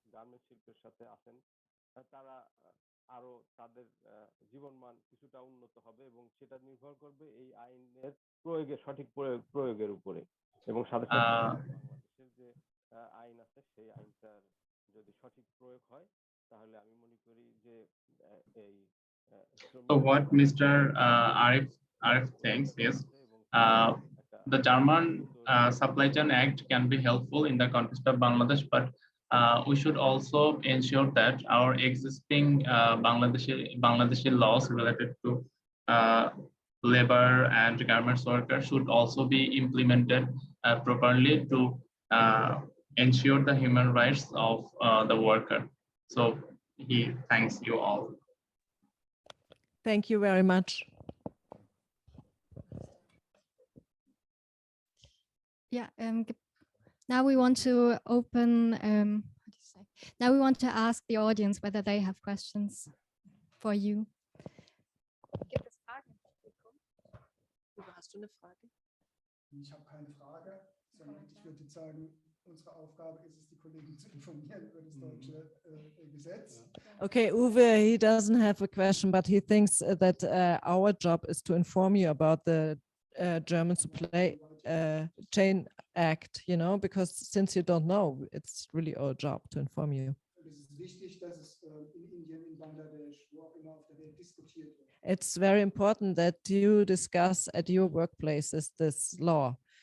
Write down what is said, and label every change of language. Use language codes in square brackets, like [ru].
[bn] Garments শিল্পের সাথে আছেন তারা আরো তাদের জীবনমান কিছুটা উন্নত হবে এবং সেটা নির্ভর করবে এই আইনের সঠিক প্রয়োগের উপরে এবং সাথে সাথে বাংলাদেশের যে আইন আছে সেই আইনটার যদি সঠিক প্রয়োগ হয় তাহলে আমি মনে করি যে এই [en] So what Mr. Arif thinks is the German Supply Chain Act can be helpful in the context of Bangladesh, but we should also ensure that our existing Bangladeshi laws related to labor and garments workers should also be implemented properly to ensure the human rights of the worker. So he thanks you all. Thank you very much. Yeah, now we want to open, now we want to ask the audience whether they have questions for you. [de] Hast du eine Frage? Ich habe keine Frage, sondern ich würde sagen, unsere Aufgabe ist es, die Kollegen zu informieren über das deutsche Gesetz. [en] Okay, Uwe, he doesn't have a question, but he thinks that our job is to inform you about the German Supply Chain Act, you know, because since you don't know, it's really our job to inform you. [de] Es ist wichtig, dass es in Indien, in Bangladesch, wo auch immer auf der Welt diskutiert wird. [en] it's very important that you discuss at your workplaces this law,